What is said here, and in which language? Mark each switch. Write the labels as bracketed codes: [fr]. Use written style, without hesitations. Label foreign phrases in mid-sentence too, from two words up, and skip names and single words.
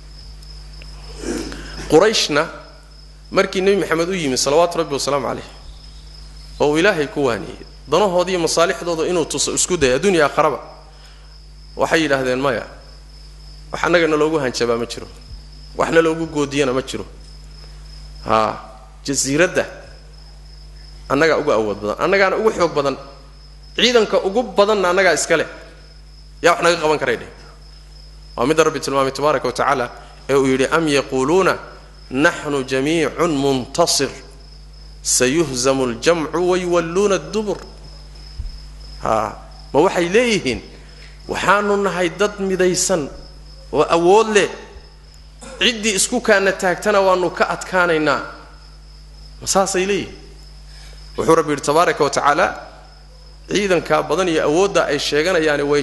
[so] qurayshna markii nabi maxamed u yimi [ar] صلوات ربي وسلامه عليه [so] oo ilaahay ku waaniyay danahoodii masaalixdooda inuu tuso isku day adduunyo aakhiraba waxay yiraahdeen maya wax annagana loogu hanjabaa ma jiro waxna loogu goodiyana ma jiro jasiiradda annaga ugu awood badan annagaana ugu xoog badan ciidanka ugu badanna annaga iska leh yaa wax naga qaban kareeyay waa mid rabbi tilmaamay [ar] تبارك وتعالى [so] ee uu yiri [ar] أم يقولون نحن جميع منتصر سيهزم الجمع ويولون الدبر [so] ma waxay leeyihiin waxaanu nahay dad midaysan oo awood leh cidii isku kaana taagtana waanu ka adkaanaynaa masaasay leeyihiin wuxuu rabbi [ar] تبارك وتعالى [so] ciidanka badan iyo awoodda ay sheeganayaan way